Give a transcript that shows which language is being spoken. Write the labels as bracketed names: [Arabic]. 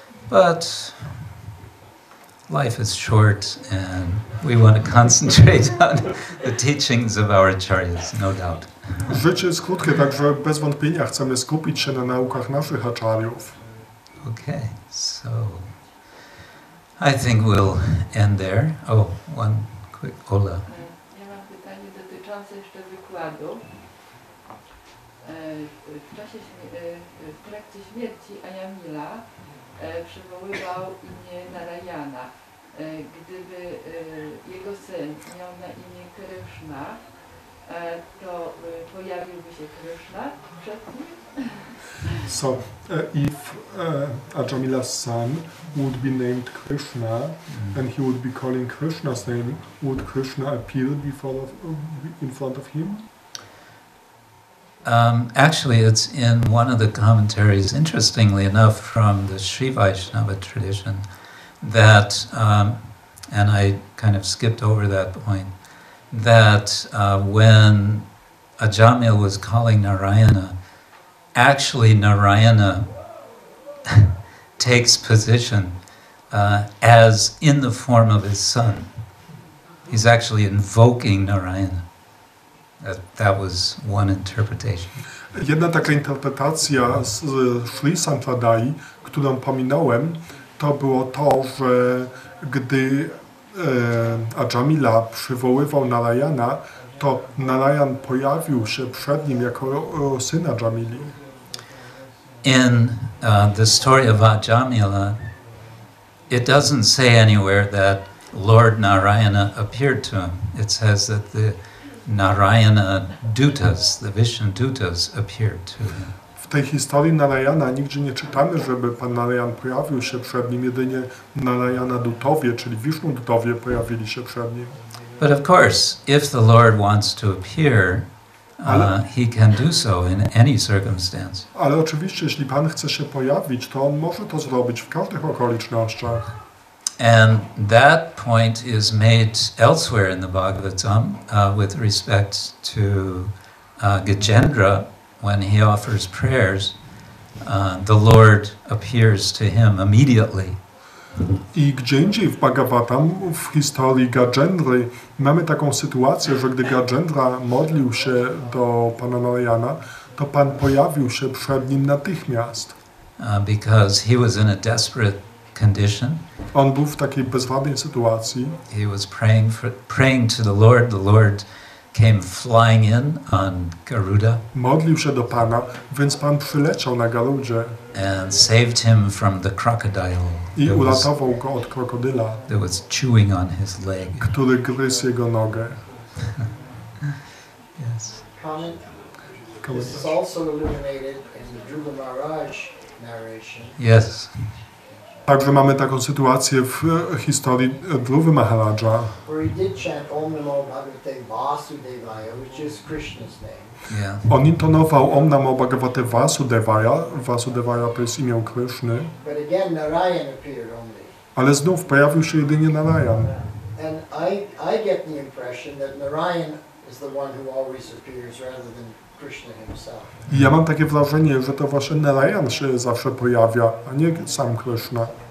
[English] But life is short and we want to concentrate on the teachings of our acharyas, no doubt. [Polish] Życie jest krótkie, także bez wątpienia chcemy skupić się na naukach naszych acharyów. [English] Okay, so I think we'll end there. Oh, one quick, Ola. [Polish] Ja mam pytanie dotyczące jeszcze wykładu. W trakcie śmierci Ayamila przywoływał imię Narayana. Gdyby jego syn miał na imię Krishna, to pojawiłby się Krishna przed nim? [English] So, if Ajamila's son would be named Krishna, and he would be calling Krishna's name, would Krishna appear in front of him? Actually, it's in one of the commentaries, interestingly enough, from the Sri Vaishnava tradition, that, and I kind of skipped over that point, that when Ajamil was calling Narayana, actually Narayana takes position as in the form of his son. He's actually invoking Narayana. That was one interpretation. [Polish] Jedna taka interpretacja z Sri Sampradai, którą pominąłem, to było to, że gdy Ajamila przywoływał Narayana, to Narayan pojawił się przed nim jako syn Ajamili. [English] In the story of Ajamila, it doesn't say anywhere that Lord Narayana appeared to him. It says that the Narayana Dutas, the Vishnu Dutas, appeared to him. [Polish] W tej historii Narayana nigdzie nie czytamy, żeby Pan Narayan pojawił się przed nim, jedynie Narayana Dutowie, czyli Vishnu Dutowie pojawili się przed nim. [English] But of course, if the Lord wants to appear, he can do so in any circumstance. [Polish] Ale oczywiście, jeśli Pan chce się pojawić, to on może to zrobić w każdych okolicznościach. [English] And that point is made elsewhere in the Bhagavatam with respect to Gajendra. When he offers prayers, the Lord appears to him immediately. [Polish] I gdzie indziej w Bhagavatam, w historii Gajendry, mamy taką sytuację, że gdy Gajendra modlił się do Pana Narayana, to Pan pojawił się przed nim natychmiast. [English] Because he was in a desperate condition. [Polish] On był w takiej bezwładnej sytuacji. [English] He was praying to the Lord. The Lord came flying in on Garuda. [Polish] Modlił się do Pana, więc Pan przyleciał na Garudzie [English] And saved him from the crocodile [Polish] i uratował go od krokodyla, [English] that was chewing on his leg. [Polish] który gryzł jego nogę. [English] Yes. Comment. This is also illuminated in the Dhruva Maharaj narration. Yes. [Polish] Także mamy taką sytuację w historii Dhruva Maharaja, [English] Where he did chant Om Namo Bhagavate Vasudevaya, which is Krishna's name. Yeah. [Polish] on intonował Om Namo Bhagavate Vasudevaya. Vasudevaya to jest imię Krishny, [English] But again, Narayan appeared only. [Polish] ale znów pojawił się jedynie Narayan. [English] And I get the impression that Narayan is the one who always appears rather than Krishna himself. [Polish] I ja mam takie wrażenie, że to właśnie Narayan się zawsze pojawia, a nie sam Krishna.